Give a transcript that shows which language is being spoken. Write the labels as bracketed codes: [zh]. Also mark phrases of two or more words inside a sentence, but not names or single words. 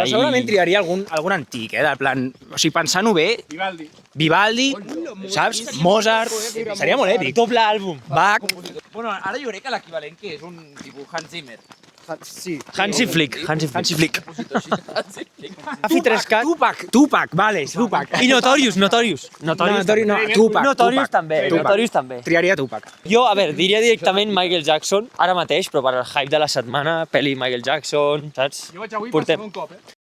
[ca] Però segurament triaria algun antic, del plan... O sigui, pensant-ho bé, Vivaldi, saps? Mozart... Seria molt èpic. Doble àlbum. Bach... Bueno, ara jo crec que l'equivalent que és un tipus Hans Zimmer. Hansi Flick. Hansi Flick. Afi 3K. Tupac, vale, Tupac. I Notorious. Tupac. Notorious també. Triaria Tupac. Jo, a veure, diria directament Michael Jackson, ara mateix, però per al hype de la setmana, pel·li Michael Jackson, saps? Jo vaig avui Portem. per un cop,